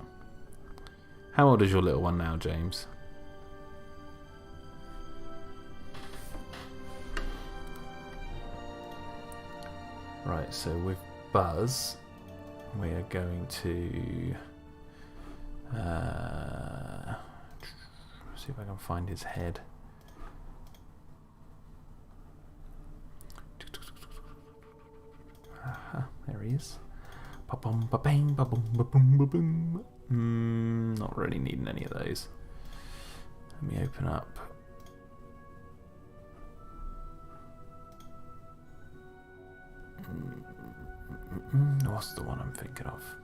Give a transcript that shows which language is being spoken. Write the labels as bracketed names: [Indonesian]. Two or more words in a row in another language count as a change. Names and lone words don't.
[English] How old is your little one now, James? Right, so with Buzz, we are going to see if I can find his head. There he is. Ba-bum, ba-bang, ba-bum, ba-bum, ba-boom. Not really needing any of those. Let me open up. What's the one I'm thinking of?